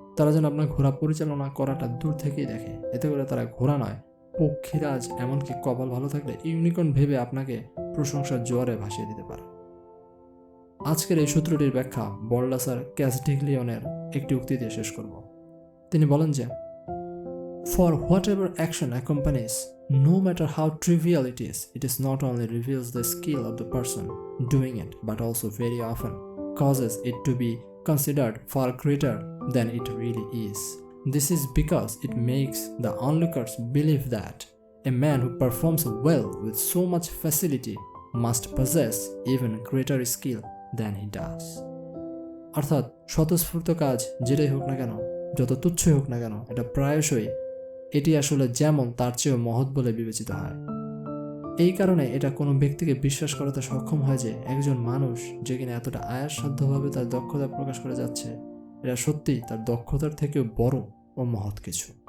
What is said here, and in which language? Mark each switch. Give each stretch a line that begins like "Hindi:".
Bangla: তারা যেন আপনার ঘোড়া পরিচালনা করাটা দূর থেকেই দেখে, এতে করে তারা ঘোড়া নয় পক্ষীরাজ, এমনকি কপাল ভালো থাকলে ইউনিকর্ন ভেবে আপনাকে প্রশংসার জোয়ারে ভাসিয়ে দিতে পারে। আজকের এই সূত্রটির ব্যাখ্যা বল্ডাসার ক্যাস্টিগলিয়নের একটি উক্তি দিয়ে শেষ করব। তিনি বলেন যে
English: For whatever action accompanies, no matter how trivial it is not only reveals the skill of the person doing it, but also very often causes it to be considered far greater than it really is. This is because it makes the onlookers believe that a man who performs well with so much facility must possess even greater skill than he does.
Bangla: অর্থাৎ স্বতঃস্ফূর্ত কাজ যেটাই হোক না কেন, যত তুচ্ছই হোক না কেন, এটা প্রায়শই এটি আসলে যেমন তার চেয়েও মহৎ বলে বিবেচিত হয়। এই কারণে এটা কোনো ব্যক্তিকে বিশ্বাস করাতে সক্ষম হয় যে একজন মানুষ যে কিনা এতটা আয়াসসাধ্যভাবে তার দক্ষতা প্রকাশ করে যাচ্ছে, এটা সত্যিই তার দক্ষতার থেকেও বড় ও মহৎ কিছু।